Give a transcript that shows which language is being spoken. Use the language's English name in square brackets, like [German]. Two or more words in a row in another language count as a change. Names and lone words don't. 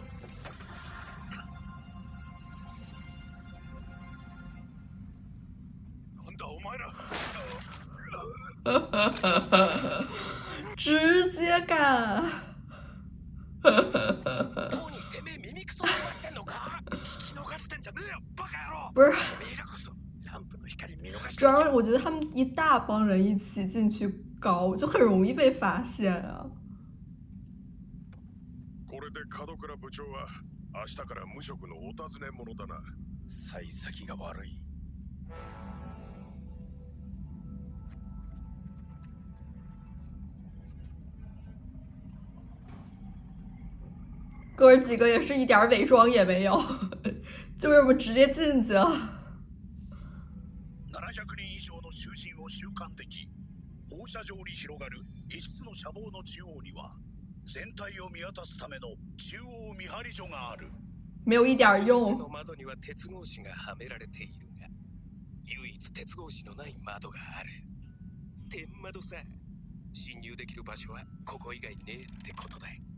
[Japanese] なんだお前ら。 [Chinese] 直接干！ [Japanese] トニー、てめえ耳クソになってんのか？聞き逃してんじゃねえよ、バカ野郎。 [Chinese] 不是， [Japanese] てめえらこそランプの光見逃してん [Chinese] 主要 [Japanese] じゃね [Chinese] 我觉得他们一大帮人一起进去搞，就很容易被发现啊。 [Japanese] これで門倉部長は明日から無職のお尋ね者だな。幸先が悪い。 [Chinese] 哥儿几个也是一点伪装也没有，就这么直接进去了。 [Japanese] 700人以上の囚人を収監でき、放射状に広がる5つの舎房の中央には全体を見渡すための中央見張り所がある。 [Chinese] 没有一点手用。 [Japanese] の窓には鉄格子がはめられているが、唯一鉄格子のない窓がある。天窓さ。侵入できる場所はここ以外ねえってことだ。